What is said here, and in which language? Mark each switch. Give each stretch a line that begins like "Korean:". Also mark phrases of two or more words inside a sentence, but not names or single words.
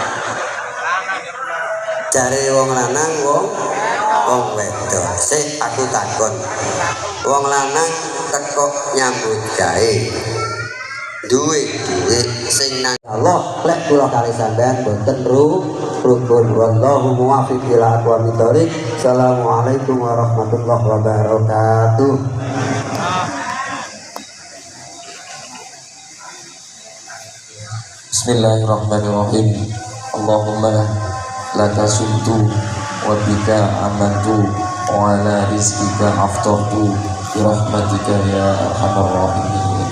Javanese: Jare wong lanang wong wedok. Sik aku takon. Wong lanang teko nyambut gawe. Duit sing nang Allah lek kula kali sampean boten rukun.
Arabic: والله الموفق إلى أقوم الطريق. السلام عليكم ورحمة الله وبركاته. بسم الله الرحمن الرحيم. اللهم لك صمت وبك آمنت وعلى رزقك أفطرت برحمتك يا أرحم الراحمين